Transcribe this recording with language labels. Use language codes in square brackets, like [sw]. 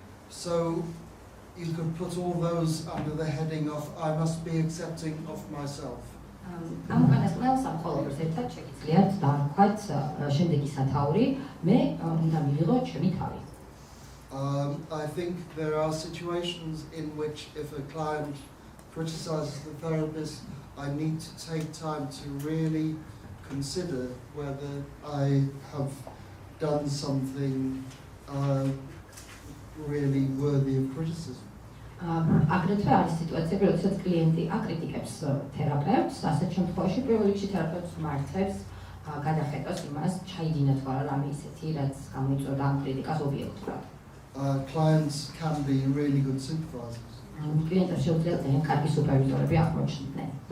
[en] So you could put all those under the heading of I must be accepting of myself. [ka] ამ უკანასკნელს ამ ყოველს ერთად შეგიძლიათ დავარქვათ შემდეგი სათაური, მე უნდა მივიღო ჩემი თავი. [en] I think there are situations in which if a client criticizes the therapist, I need to take time to really consider whether I have done something really worthy of criticism. [ka] აგრეთვე არის სიტუაციები, როდესაც კლიენტი აკრიტიკებს თერაპევტს, ასეთ შემთხვევაში პირველ რიგში თერაპევტს მართებს გადახედოს იმას, ჩაიდინა თუ არა რამე ისეთი, რაც გამოიწვევდა ამ კრიტიკას ობიექტურად. [en] Clients can be really good supervisors. [ka] კლიენტებს შეუძლია ძალიან კარგი სუპერვიზორები აღმოჩნდნენ.